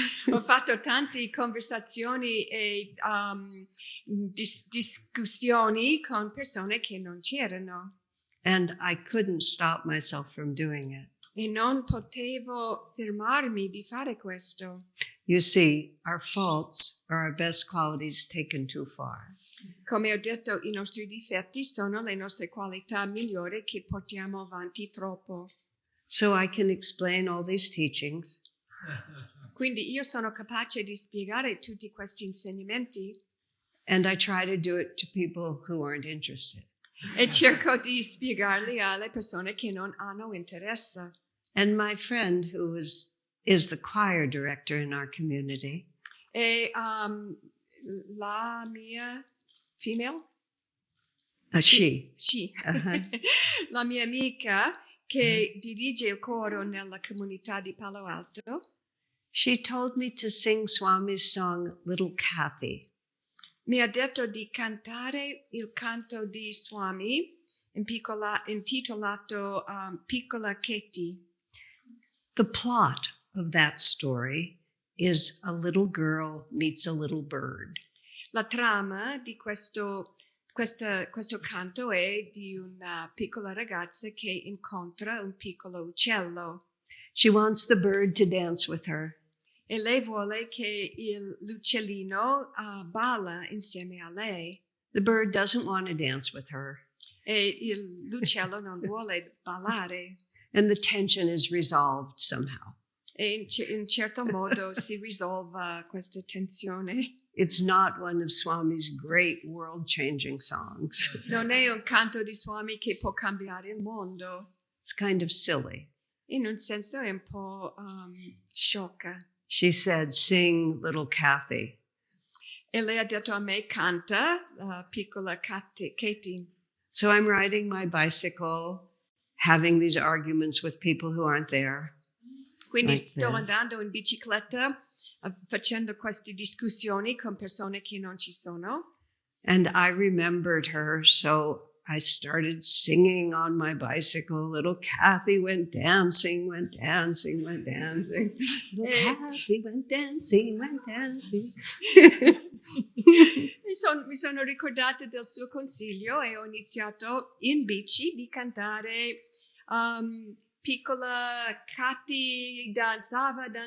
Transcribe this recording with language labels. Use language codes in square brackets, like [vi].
[it] Ho fatto tante conversazioni e discussioni con persone che non c'erano [en] And I couldn't stop myself from doing it. [it] e non potevo fermarmi di fare questo. [en] You see, our faults are our best qualities taken too far. [it] Come ho detto, i nostri difetti sono le nostre qualità migliori che portiamo avanti troppo. [en] So I can explain all these teachings, [it] Quindi io sono capace di spiegare tutti questi insegnamenti [en] and I try to do it to people who aren't interested. [it] e cerco di spiegarli alle persone che non hanno interesse. [en] And my friend, who is the choir director in our community, [it] E la mia female? [en] she, [it] Sì. Uh-huh. La mia amica che dirige il coro nella comunità di Palo Alto [en] she told me to sing Swami's song, Little Kathy. [it] mi ha detto di cantare il canto di Swami intitolato Piccola Katie. [en] The plot of that story is a little girl meets a little bird. [it] La trama di questo canto è di una piccola ragazza che incontra un piccolo uccello [en] She wants the bird to dance with her. [it] e lei vuole che l'uccellino balla insieme a lei [en] The bird doesn't want to dance with her. [it] e l'uccello non vuole ballare [en] And the tension is resolved somehow. [it] e in certo modo si risolve questa tensione. [en] It's not one of Swami's great world-changing songs. [it] Non è un canto di Swami che può cambiare il mondo. [en] It's kind of silly. [it] In un senso è un po' sciocca. [en] She said, sing Little Kathy. [it] E lei ha detto a me, canta la piccola Katie. [en] So I'm riding my bicycle, having these arguments with people who aren't there. [it] Quindi [en] Like [it] sto [en] this. [it] andando in bicicletta facendo queste discussioni con persone che non ci sono. [en] And I remembered her, so I started singing on my bicycle. Little Kathy went dancing, went dancing, went dancing. Little Kathy went dancing, went dancing. [it] Mi sono ricordata del suo consiglio e ho iniziato in bici di cantare piccola Katy danzava.